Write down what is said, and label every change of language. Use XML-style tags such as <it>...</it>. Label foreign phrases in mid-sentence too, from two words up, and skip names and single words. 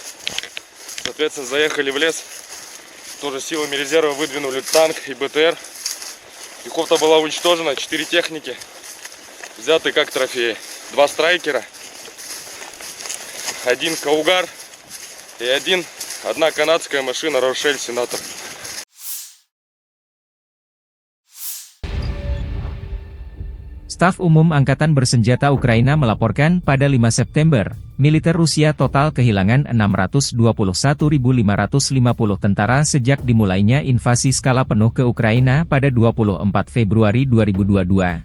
<ru>Соответственно, заехали в лес. Тоже силами резерва выдвинули танк и БТР. Пехота была уничтожена, 4 техники взяты как трофеи. 2 страйкера, 1 Каугар и 1 канадская машина Рошель Сенатор.</ru> <id>Staf Umum Angkatan Bersenjata Ukraina melaporkan pada 5 September, militer Rusia total kehilangan 621.550 tentara sejak dimulainya invasi skala penuh ke Ukraina pada 24 Februari 2022.</id>